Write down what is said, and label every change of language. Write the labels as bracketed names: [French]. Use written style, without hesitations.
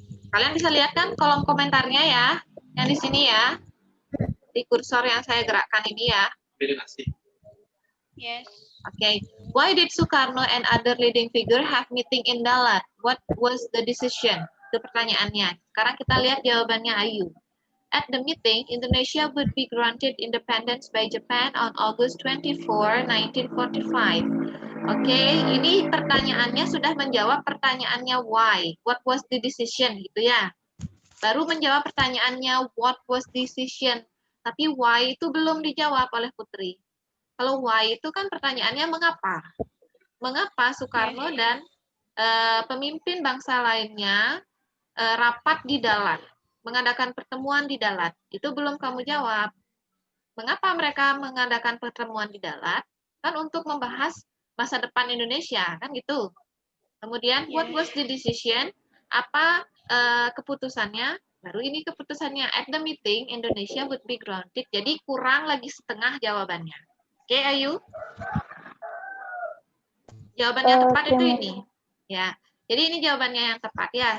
[Indonesian] Kalian bisa lihat kan kolom komentarnya ya, yang di sini ya, di kursor yang saya gerakkan ini ya. [English] Yes. Okay. Why did Sukarno and other leading figure have meeting in Dalat? What was the decision? [Indonesian] Itu pertanyaannya. Sekarang kita lihat jawabannya Ayu. [English] At the meeting, Indonesia would be granted independence by Japan on August 24, 1945. [Indonesian] Oke, ini pertanyaannya sudah menjawab pertanyaannya why. [English] What was the decision gitu ya. [Indonesian] Baru menjawab pertanyaannya [English] what was decision. [Indonesian] Tapi why itu belum dijawab oleh Putri. Kalau why itu kan pertanyaannya mengapa? Mengapa Soekarno dan pemimpin bangsa lainnya rapat di Dalat, mengadakan pertemuan di Dalat? Itu belum kamu jawab. Mengapa mereka mengadakan pertemuan di Dalat? Kan untuk membahas masa depan Indonesia, kan gitu. [English] Kemudian what was the decision? [Indonesian] Apa keputusannya? Baru ini keputusannya. [English] At the meeting, Indonesia would be granted. [Indonesian] Jadi kurang lagi setengah jawabannya. Oke, Ayu. Jawaban yang tepat itu ini. Ya. Jadi ini jawabannya yang tepat ya.